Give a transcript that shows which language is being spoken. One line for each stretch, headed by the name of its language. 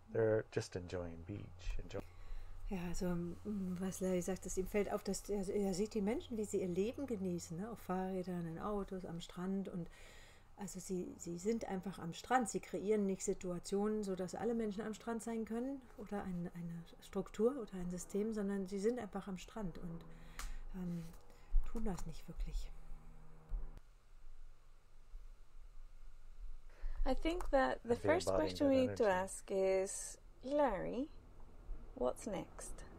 English: They're just enjoying beach.
German: Ja, also was Larry sagt, dass ihm fällt auf, dass er sieht die Menschen, wie sie ihr Leben genießen, auf Fahrrädern, in Autos, am Strand und also sie sind einfach am Strand. Sie kreieren nicht Situationen, sodass alle Menschen am Strand sein können oder eine Struktur oder ein System, sondern sie sind einfach am Strand und tun das nicht wirklich.
English: I think that the first question we need to ask is, Larry, what's next?